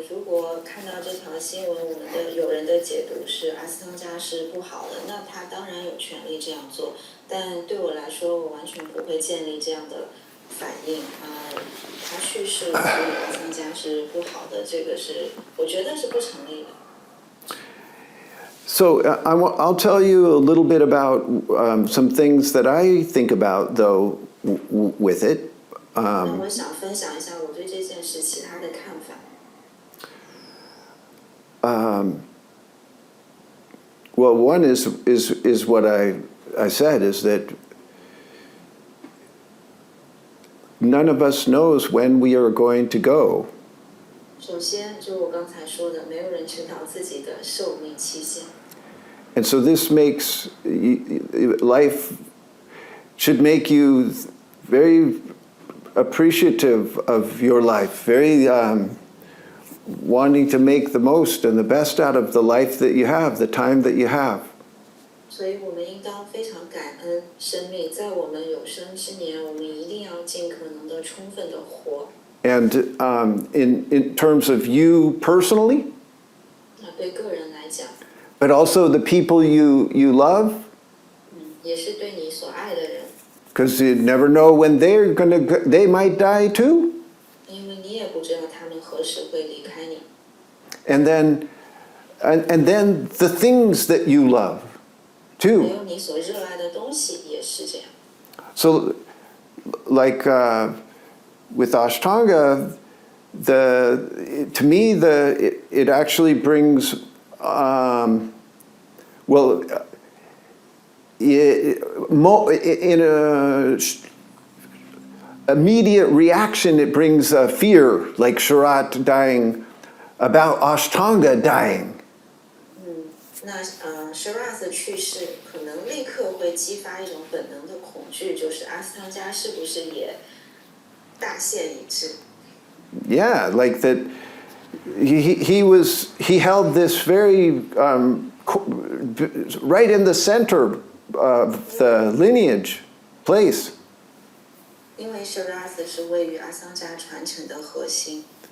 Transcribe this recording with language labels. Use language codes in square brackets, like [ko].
[zh] 如果看到这条新闻，有人的解读是阿斯汤加是不好的，那他当然有权利这样做。但对我来说，我完全不会建立这样的反应。他去世了，所以阿斯汤加是不好的，这个是我觉得是不成立的。 [en] So I'll tell you a little bit about some things that I think about, though, with it. [zh] 那我想分享一下我对这件事其他的看法。 [en] Well, one is what I said, is that none of us knows when we are going to go. [zh] 首先，就我刚才说的，没有人知道自己的寿命期限。 [en] And so this makes life should make you very appreciative of your life, very wanting to make the most and the best out of the life that you have, the time that you have. [zh] 所以我们应当非常感恩生命，在我们有生之年，我们一定要尽可能的充分的活。 [en] And in terms of you personally, [zh] 那对个人来讲， [en] but also the people you love, [zh] 也是对你所爱的人， [en] because you never know when they might die too. [zh] 因为你也不知道他们何时会离开你。 [en] And then the things that you love [zh] 还 [en] too. [zh] 有你所热爱的东西也是这样。 [en] So, like with Ashtanga, to me it actually brings in a immediate reaction it brings fear, like Sharath dying, about Ashtanga dying. [zh] 那Sharath 去世可能立刻会激发一种本能的恐惧，就是阿斯汤加是不是也大限已至？ [en] Yeah, like that. He held this very right in the center of the lineage place. [zh] 因为 Sharath 是位于阿斯汤加传承的核心。